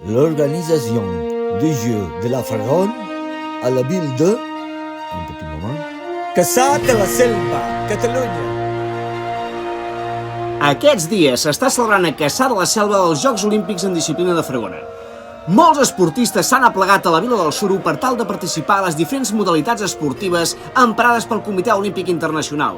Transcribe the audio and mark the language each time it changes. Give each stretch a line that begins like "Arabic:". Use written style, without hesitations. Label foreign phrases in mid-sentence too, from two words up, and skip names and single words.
French: l'organisation des Jeux de la Fragonne à la ville de... Un petit moment. Cassà de la Selva, Catalunya.
Catalan: Aquests dies s'està celebrant a Cassà de la Selva els Jocs Olímpics en disciplina de Fragona. Molts esportistes s'han aplegat a la Vila del Suro per tal de participar a les diferents modalitats esportives emprades pel Comitè Olímpic Internacional.